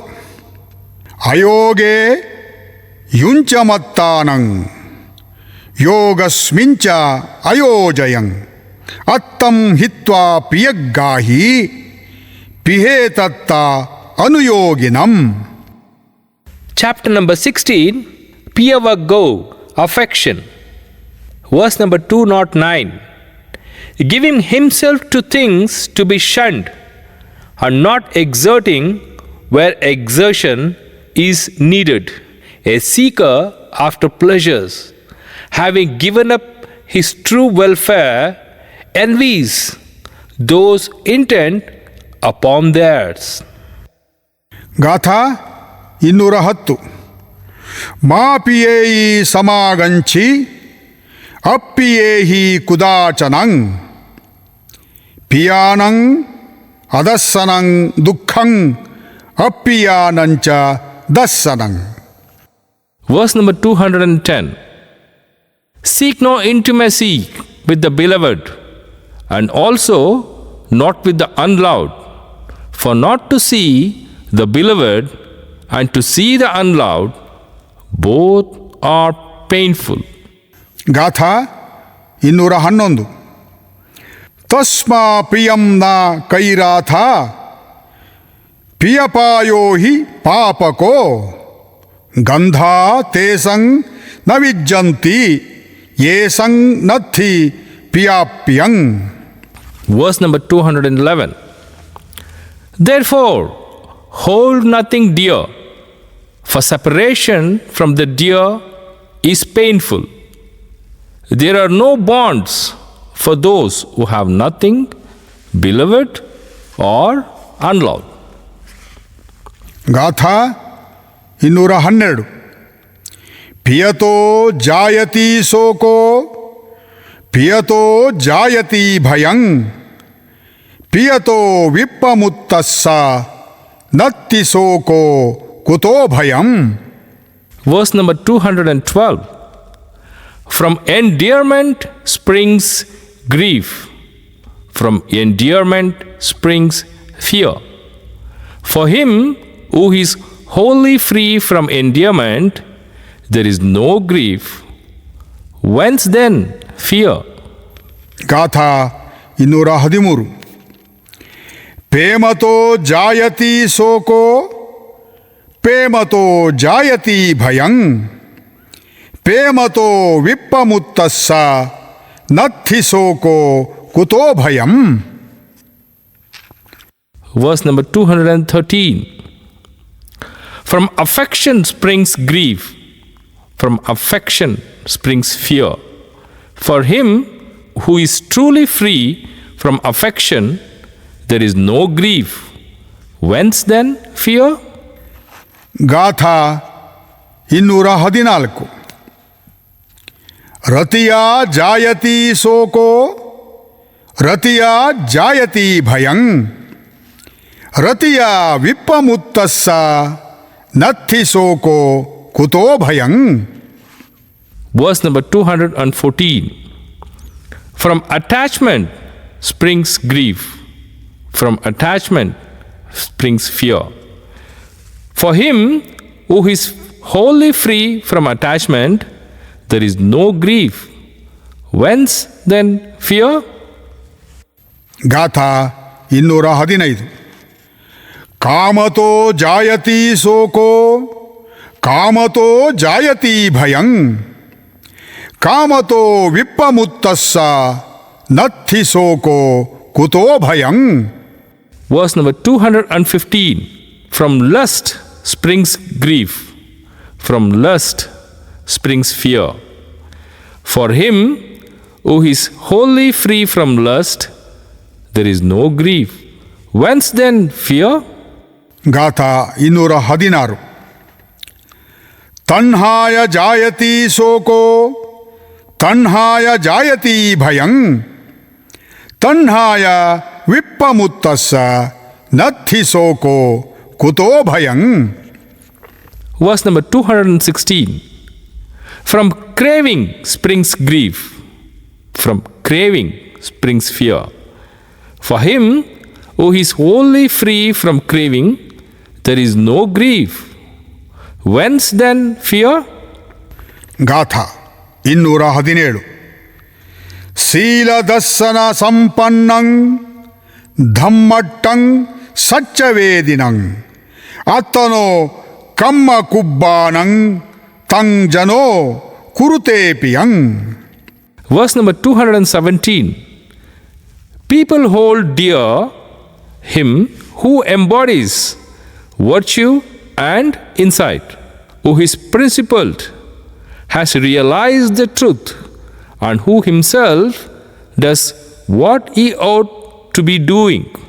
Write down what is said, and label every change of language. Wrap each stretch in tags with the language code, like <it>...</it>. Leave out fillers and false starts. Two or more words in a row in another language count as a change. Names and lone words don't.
<pi>ಅಯೋಗೇ ಯುಂಚಮತ್ತಾನಂ ಯೋಗಸ್ಮಿಂಚ ಅಯೋಜಯಂ ಅತ್ತಂ ಹಿತ್ವಾ ಪಿಯಗ್ಗಾಹಿ ಪಿಹೇತತ್ತ ಅನುಯೋಗಿನಂ.</pi> <en>Chapter number 16, Piyavaggo, affection. Verse number 209. Giving himself to things to be shunned, and not exerting where exertion is needed. A seeker after pleasures, having given up his true welfare, envies those intent upon theirs.</en> <pi>ಗಾಥಾ 210. ಮಾಪಿಯೇಯಿ ಸಮಾಗಂಚಿ ಅಪ್ಪಿಯೇಹಿ ಕುದಾಚನಂ ಪಿಯಾನಂ ಅದಸ್ಸನಂ ದುಃಖಂ ಅಪ್ಪಿಯಾನಂಚ ದಸ್ಸನಂ.</pi> <en>Verse number 210. Seek no intimacy with the beloved, and also not with the unloved, for not to see the beloved and to see the unloved, both are painful.</en> <pi>ಗಾಥಾ 211. ತಸ್ಮಾ ಪ್ರಿಯಂ ನ ಕೈರಾಥ ಪಿಯಪಾಯೋ ಹಿ ಪಾಪಕೋ ಗಂಧಾ ತೇಸಂ ನ ವಿಜ್ಜಂತಿ ಯೇಸಂ ನತ್ಥಿ ಪಿಯಾಪ್ಯಂ.</pi> <en>Verse number 211. Therefore, hold nothing dear, for separation from the dear is painful. There are no bonds for those who have nothing beloved or unloved.</en> <pi>ಗಾಥಾ 212. ಪಿಯತೋ ಜಾಯತಿ ಶೋಕೋ ಪಿಯತೋ ಜಾಯತಿ ಭಯಂ ಪಿಯತೋ ವಿಪ್ಪಮುತ್ತಸ್ಸ ನತ್ತಿ ಶೋಕೋ ಕುತೋ ಭಯಂ.</pi> <en>Verse number 212. From endearment springs grief, from endearment springs fear. For him who is wholly free from endearment, there is no grief. Whence then fear?</en> <pi>ಗಾಥಾ 213. ಪ್ರೇಮತೋ ಜಾಯತಿ ಶೋಕೋ ಪ್ರೇಮತೋ ಜಾಯತಿ ಭಯಂ ಪ್ರೇಮತೋ ವಿಪ್ಪಮುತ್ತಸ್ಸ ನತ್ಥಿ ಶೋಕೋ ಕುತೋ ಭಯಂ.</pi> <en>Verse number 213. From affection springs grief, from affection springs fear. For him who is truly free from affection, there is no grief. Whence then fear?</en> <pi>ಗಾಥಾ 214. ರತಿಯಾ ಜಾಯತಿ ಶೋಕೋ ರತಿಯಾ ಜಾಯತಿ ಭಯಂ ರತಿಯಾ ವಿಪ್ಪಮುತ್ತಸ್ಸ ನತ್ಥಿ ಶೋಕೋ ಕುತೋ ಭಯಂ.</pi> <en>Verse number 214. From attachment springs grief, from attachment springs fear. For him who is wholly free from attachment, there is no grief. Whence then fear?</en> <pi>ಗಾಥಾ 215. ಕಾಮತೋ ಜಾಯತಿ ಸೋಕೋ ಕಾಮತೋ ಜಾಯತಿ ಭಯಂ ಕಾಮತೋ ವಿಪ್ಪಮುತ್ತಸ್ಸ ನತ್ಥಿ ಸೋಕೋ ಕುತೋ ಭಯಂ.</pi> <en>Verse number 215. From lust springs grief. From lust springs fear. For him who is wholly free from lust, there is no grief. Whence then fear?</en> <pi>ಗಾಥಾ 216. ತನ್ಹಾಯ ಜಾಯತಿ ಸೋಕೋ ತನ್ಹಾಯ ಜಾಯತಿ ಭಯಂ ತನ್ಹಾಯ ವಿಪ್ಪಮುತ್ತಸ್ಸ ನತ್ಥಿ ಸೋಕೋ ಕುತೋ ಭಯಂ.</pi> <en>Verse number 216. From craving springs grief. From craving springs fear. For him who is wholly free from craving, there is no grief. Whence then fear?</en> <pi>ಗಾಥಾ 217. ಶೀಲದಸ್ಸನ ಸಂಪನ್ನಂ ಧಮ್ಮಟ್ಟಂ ಸಚ್ಚವೇದಿನಂ ಅತ್ತನೋ ಕಮ್ಮ ಕುಬ್ಬಾನಂ ತಂ ಜನೋ ಕುರುತೇಪಿಯಂ.</pi> <en>Verse number 217. People hold dear him who embodies virtue and insight, who is principled, has realized the truth, and who himself does what he ought to be doing.</en>